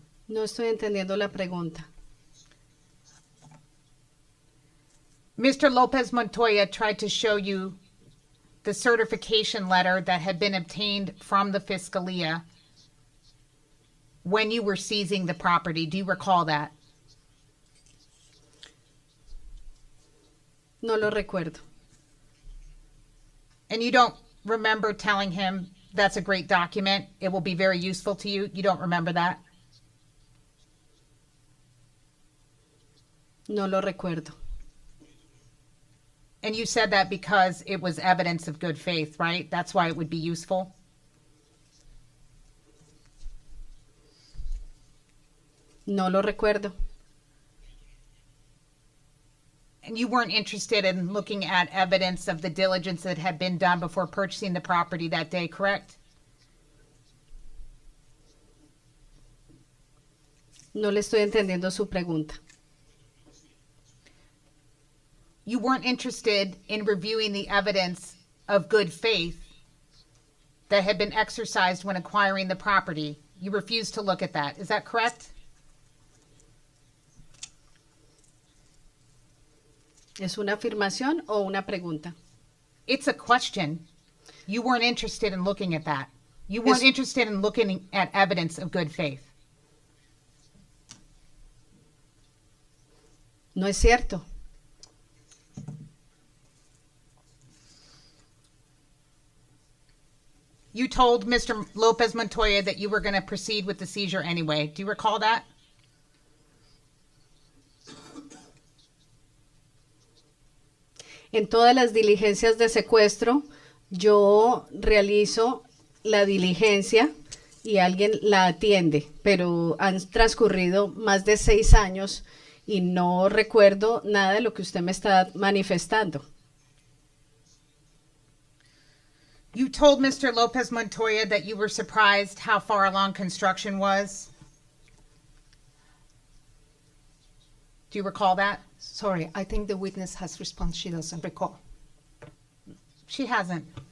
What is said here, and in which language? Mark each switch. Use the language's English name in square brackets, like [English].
[Spanish] No estoy entendiendo la pregunta. [English] Mr. Lopez Montoya tried to show you the certification letter that had been obtained from the Fiscalia when you were seizing the property. Do you recall that? [Spanish] No lo recuerdo. [English] And you don't remember telling him that's a great document, it will be very useful to you? You don't remember that? [Spanish] No lo recuerdo. [English] And you said that because it was evidence of good faith, right? That's why it would be useful? [Spanish] No lo recuerdo. [English] And you weren't interested in looking at evidence of the diligence that had been done before purchasing the property that day, correct? [Spanish] No le estoy entendiendo su pregunta. [English] You weren't interested in reviewing the evidence of good faith that had been exercised when acquiring the property. You refused to look at that. Is that correct? [Spanish] ¿Es una afirmación o una pregunta? [English] It's a question. You weren't interested in looking at that. You weren't interested in looking at evidence of good faith. [Spanish] No es cierto. [English] You told Mr. Lopez Montoya that you were going to proceed with the seizure anyway. Do you recall that? [Spanish] En todas las diligencias de secuestro, yo realizo la diligencia y alguien la atiende, pero han transcurrido más de 6 años y no recuerdo nada de lo que usted me está manifestando. [English] You told Mr. Lopez Montoya that you were surprised how far along construction was. Do you recall that? Sorry, I think the witness has responded she doesn't recall. She hasn't.